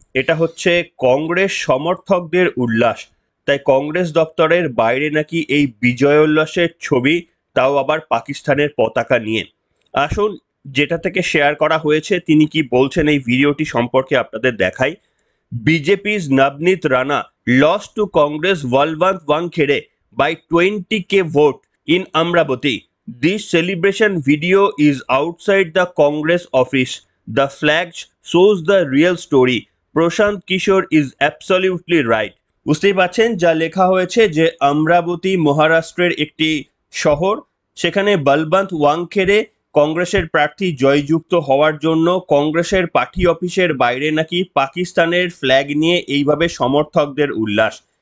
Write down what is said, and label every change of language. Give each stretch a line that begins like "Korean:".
Bangla: এটা হচ্ছে কংগ্রেস সমর্থকদের উল্লাস। তাই কংগ্রেস দপ্তরের বাইরে নাকি এই বিজয় উল্লাসের ছবি, তাও আবার পাকিস্তানের পতাকা নিয়ে। আসুন যেটা থেকে শেয়ার করা হয়েছে তিনি কি বলছেন এই ভিডিওটি সম্পর্কে আপনাদের দেখাই।
English: BJP's Navneet Rana lost to Congress Balwant Wankhede by 20k vote in Amravati. This celebration video is outside the Congress office. The flag shows the real story. Prashant Kishore is absolutely right.
Bangla: বুঝতেই পারছেন যা লেখা হয়েছে যে আমরাবতী মহারাষ্ট্রের একটি শহর, সেখানে বলবন্ত ওয়াংখেড়ে কংগ্রেসের প্রার্থী জয়যুক্ত হওয়ার জন্য কংগ্রেসের পার্টি অফিসের বাইরে নাকি পাকিস্তানের ফ্ল্যাগ নিয়ে এইভাবে সমর্থকদের উল্লাস।